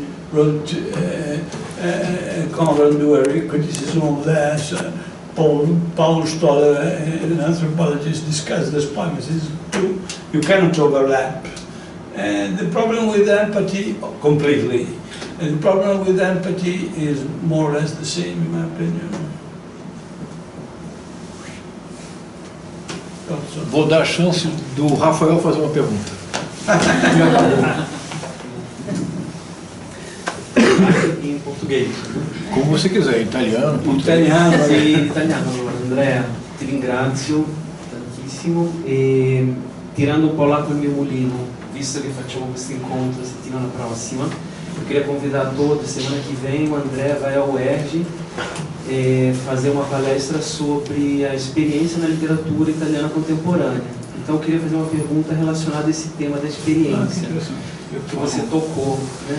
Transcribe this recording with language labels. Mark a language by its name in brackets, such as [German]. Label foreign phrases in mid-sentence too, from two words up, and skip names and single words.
[English] wrote Conrad Dury, criticism of this. Paul Stoller, an anthropologist, discussed this point. You cannot overlap. And the problem with empathy, completely, and the problem with empathy is more or less the same, in my opinion. [Portuguese] Vou dar a chance do Rafael fazer uma pergunta. Em português. Como você quiser, italiano, português. [Italian] Italiano. Sì, italiano. Allora, Andrea, ti ringrazio tantissimo e tirando un po' l'acqua al mio mulino, visto che facciamo questo incontro la settimana prossima, [Portuguese] eu queria convidar todos, semana que vem o André vai ao UERJ fazer uma palestra sobre a experiência na literatura italiana contemporânea. Então eu queria fazer uma pergunta relacionada a esse tema da experiência que você tocou, né?